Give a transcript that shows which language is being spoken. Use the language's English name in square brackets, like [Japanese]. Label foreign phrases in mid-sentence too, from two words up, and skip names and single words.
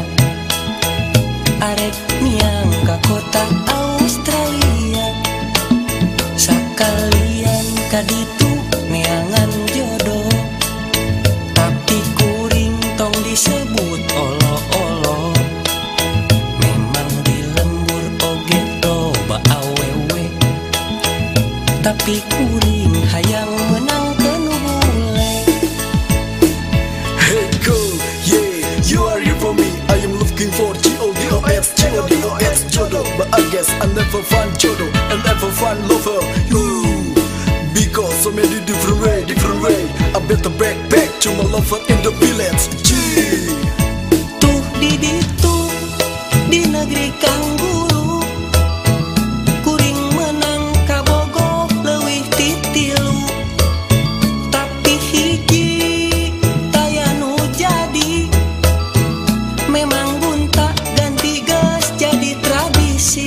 [Sundanese] Arek niang ka kota Australia, sakalian ka ditu neangan jodoh, tapi kuring tong disebut olo-olo. Memang di lembur oge loba awewe, tapi kuring hayang menangkeun bule. [English] Hey girl, yeah, you are here for me. I am looking for G-O-D-O-S, G-O-D-O-S, jodoh. But I guess I never find jodoh and never find lover. Ooh, because so many different way. I better back to my lover in the village. Gee. [Sundanese] Tuh di ditu di negeri kang guru, kuring menang kabogo leuwih ti tilu, tapi hiji taya nu jadi. Memang gunta ganti geus jadi tradisi.